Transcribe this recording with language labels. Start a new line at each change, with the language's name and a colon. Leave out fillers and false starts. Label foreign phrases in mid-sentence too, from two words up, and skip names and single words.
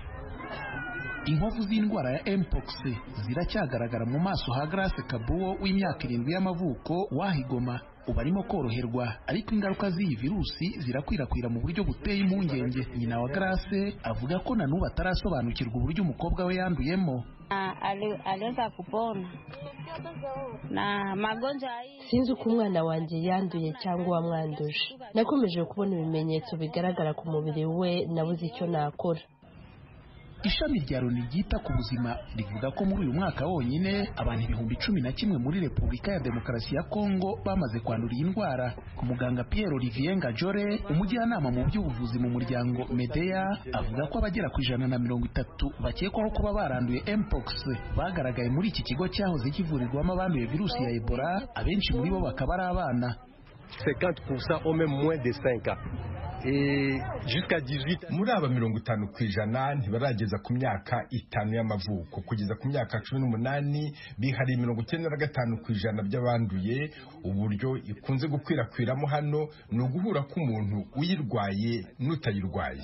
Kinyarwanda: Inkovu z'indwara ya Mpox ziracyagaragara mu maso ha Grace Kabuo w'imyaka 7 y'amavuko wahigoma. Ubarimo koroherwa, ariko ingaruka z'iyi virusi zirakwirakwira mu buryo buteye impungenge. Nyina wa Grace avuga ko na n'ubu atarasobanukirwa uburyo umukobwa we yanduyemo.
Swahili: Aliweza kupona na magonjwa hii.
Kinyarwanda: Sinzi uko umwana wanjye yanduye cyangwa wamwanduje. Nakomeje kubona ibimenyetso bigaragara ku mubiri we, nabuze icyo nakora. Ishami rya Loni ryita ku buzima rivuga ko muri uyu mwaka wonyine abantu 11,000 muri Repubulika ya Demokarasi ya Kongo bamaze kwandura iyi ndwara. Muganga Pierre Olivier Ngajore, umujyanama mu by'ubuvuzi mu muryango Medea, avuga ko abagera ku 130 bakekwaho kuba baranduye Mpox bagaragaye muri iki kigo cyahoze kivurirwamo abanduye virusi ya Ebola. Abenshi muri bo bakaba ari abana.
French: 50% ont même moins de 5 ans. Jusqu'à 18
Kinyarwanda: muri aba 50% ntibarageza ku myaka 5 y'amavuko. Kugeza ku myaka 18 bihari 95% by'abanduye. Uburyo ikunze gukwirakwiramo hano ni uguhura k'umuntu uyirwaye n'utayirwaye.